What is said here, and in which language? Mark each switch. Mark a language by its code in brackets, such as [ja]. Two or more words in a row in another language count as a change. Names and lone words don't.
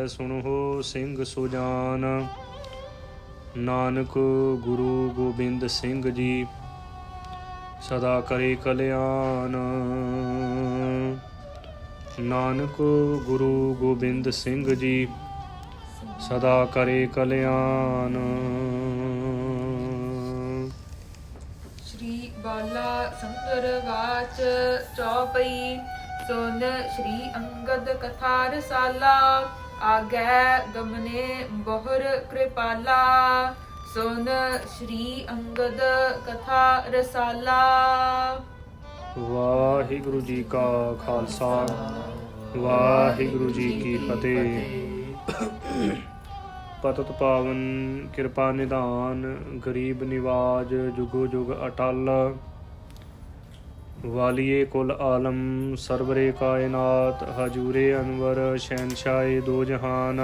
[pa] ਸੁਣੋ ਸਿੰਘ ਸੁਜਾਨ, ਨਾਨਕ ਗੁਰੂ ਗੋਬਿੰਦ ਸਿੰਘ ਜੀ ਸਦਾ ਕਰੇ ਕਲਿਆਣ। ਨਾਨਕ ਗੁਰੂ ਗੋਬਿੰਦ ਸਿੰਘ ਜੀ ਸਦਾ ਕਰੇ ਕਲਿਆਣ। [bra] श्री बाला संतर वाच चौपई। सुन श्री अंगद कथा रसाला, आगै गमने बहुर कृपाला। सुन श्री अंगद कथा रसाला। [pa] ਵਾਹਿਗੁਰੂ ਜੀ ਕਾ ਖਾਲਸਾ, ਵਾਹਿਗੁਰੂ ਜੀ ਕੀ ਫਤਿਹ। ਪਤਿਤ ਪਾਵਨ ਕਿਰਪਾ ਨਿਧਾਨ, ਗਰੀਬ ਨਿਵਾਜ ਜੁਗੋ ਜੁਗ ਅਟਲ। ਵਾਲੀਏ ਕੁਲ ਆਲਮ ਸਰਵਰੇ ਕਾਇਨਾਤ, ਹਜੂਰੇ ਅਨਵਰ ਸ਼ਹਿਨਸ਼ਾਹੇ ਦੋ ਜਹਾਨ।